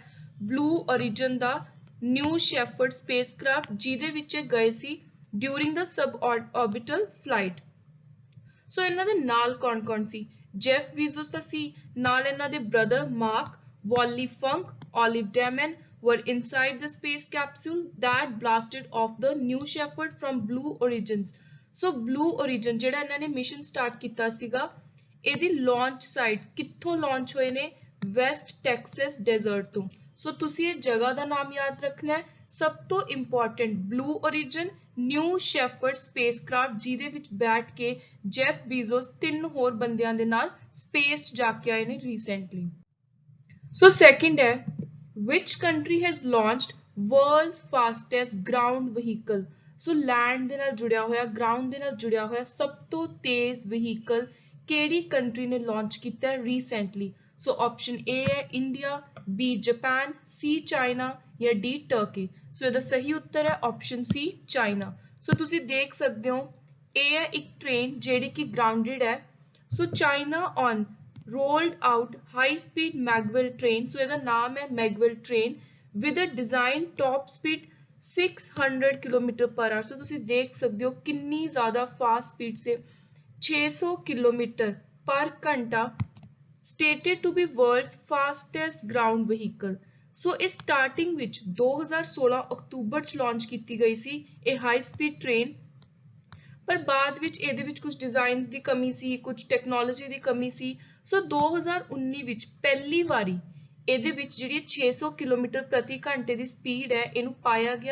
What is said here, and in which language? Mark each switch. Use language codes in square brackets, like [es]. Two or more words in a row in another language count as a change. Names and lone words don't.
[pa] ਬਲੂ ਓਰੀਜਨ ਦਾ ਨਿਊ ਸ਼ੈਫਰਡ ਸਪੇਸਕ੍ਰਾਫਟ ਜਿਹਦੇ ਵਿੱਚ ਗਏ ਸੀ [en] during the sub orbital flight. [pa] ਸੋ ਇਹਨਾਂ ਦੇ ਨਾਲ ਕੌਣ-ਕੌਣ ਸੀ? ਜੈਫ ਬੀਜ਼ੋਸ ਦਾ ਸੀ, ਨਾਲ ਇਹਨਾਂ ਦੇ ਬ੍ਰਦਰ ਮਾਰਕ, ਵਾਲੀ ਫੰਕ, ਓਲਿਵ ਡੈਮਨ [en] were inside the space capsule that blasted off the New Shepard from Blue Origins. [pa] So Blue Origin ਜਿਹੜਾ ਇਹਨਾਂ ਨੇ ਮਿਸ਼ਨ ਸਟਾਰਟ ਕੀਤਾ ਸੀਗਾ ਇਹਦੀ ਲਾਂਚ ਸਾਈਟ ਕਿੱਥੋਂ ਲਾਂਚ ਹੋਏ ਨੇ? ਵੈਸਟ ਟੈਕਸਸ ਡੈਜ਼ਰਟ ਤੋਂ. ਸੋ ਤੁਸੀਂ ਇਹ ਜਗ੍ਹਾ ਦਾ ਨਾਮ ਯਾਦ ਰੱਖਣਾ ਹੈ. ਸਭ ਤੋਂ ਇੰਪੋਰਟੈਂਟ ਬਲੂ ਓਰੀਜਨ ਨਿਊ ਸ਼ੈਫਰਡ ਸਪੇਸਕ੍ਰਾਫਟ ਜਿਹਦੇ ਵਿੱਚ ਬੈਠ ਕੇ ਜੈਫ ਬੀਜ਼ੋਸ 3 ਹੋਰ ਬੰਦਿਆਂ ਦੇ ਨਾਲ ਸਪੇਸ ਜਾ ਕੇ ਆਏ ਨੇ ਰੀਸੈਂਟਲੀ. ਸੋ ਸੈਕਿੰਡ ਹੈ [en] which country has launched world's fastest ground vehicle? [pa] ਸੋ ਲੈਂਡ ਦੇ ਨਾਲ ਜੁੜਿਆ ਹੋਇਆ ਗਰਾਊਂਡ ਦੇ ਨਾਲ ਜੁੜਿਆ ਹੋਇਆ ਸਭ ਤੋਂ ਤੇਜ਼ ਵਹੀਕਲ ਕਿਹੜੀ ਕੰਟਰੀ ਨੇ ਲਾਂਚ ਕੀਤਾ ਰੀਸੈਂਟਲੀ? ਸੋ ਆਪਸ਼ਨ ਏ ਹੈ ਇੰਡੀਆ, ਬੀ ਜਾਪਾਨ, ਸੀ ਚਾਈਨਾ ਜਾਂ ਡੀ ਟਰਕੀ. ਸੋ ਇਹਦਾ ਸਹੀ ਉੱਤਰ ਹੈ ਆਪਸ਼ਨ ਸੀ ਚਾਈਨਾ. ਸੋ ਤੁਸੀਂ ਦੇਖ ਸਕਦੇ ਹੋ ਇਹ ਹੈ ਇੱਕ ਟ੍ਰੇਨ ਜਿਹੜੀ ਕਿ ਗਰਾਊਂਡਡ ਹੈ. [en] so China on rolled out high-speed Magwell train. So [pa] ਇਹਦਾ ਨਾਮ ਹੈ [en] Magwell train with a design top speed 600 km per hour. So [pa] ਤੁਸੀਂ ਦੇਖ ਸਕਦੇ ਹੋ ਕਿੰਨੀ ਜ਼ਿਆਦਾ [en] fast speed ਸੇ 600 km per ਘੰਟਾ stated to be world's fastest ground vehicle. [pa] So ਇਹ ਸਟਾਰਟਿੰਗ ਵਿੱਚ 2016 ਅਕਤੂਬਰ ਚ ਲਾਂਚ ਕੀਤੀ ਗਈ ਸੀ ਇਹ [en] high speed train. [pa] ਪਰ ਬਾਅਦ ਵਿੱਚ ਇਹਦੇ ਵਿੱਚ ਕੁਝ ਡਿਜ਼ਾਈਨਸ ਦੀ ਕਮੀ ਸੀ, ਕੁਝ ਟੈਕਨੋਲੋਜੀ ਦੀ ਕਮੀ ਸੀ. ਸੋ 2019 ਵਿੱਚ ਪਹਿਲੀ ਵਾਰੀ ਇਹਦੇ ਵਿੱਚ ਜਿਹੜੀ 600 ਕਿਲੋਮੀਟਰ ਪ੍ਰਤੀ ਘੰਟੇ ਦੀ ਸਪੀਡ ਹੈ ਇਹਨੂੰ ਪਾਇਆ ਗਿਆ.